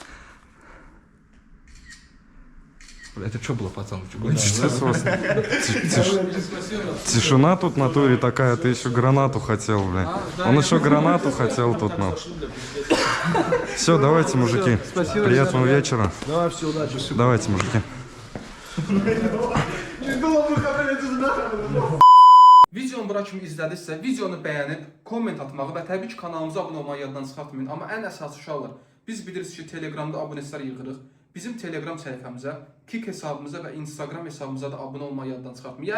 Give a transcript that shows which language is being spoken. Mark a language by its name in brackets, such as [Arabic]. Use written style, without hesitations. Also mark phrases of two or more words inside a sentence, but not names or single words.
[Russian] Бля, это что было, пацан? Тишина тут на туре такая, ты еще гранату хотел, бля. Он еще гранату хотел тут, ну. Все, давайте, мужики. Приятного вечера. Давай, все, удачи. Давайте, мужики. [Azerbaijani] Videonu bura kimi izlədinizsə, videonu bəyənib, komment atmağı və təbii ki, kanalımıza abunə olmağı yaddan çıxartmayın. Amma ən əsas uşaqlar, biz bilirsiniz ki, Telegramda abunəçilər yığırıq. Bizim Telegram səhifəmizə, Kik hesabımıza və Instagram hesabımıza da abunə olmağı yaddan çıxartmayın.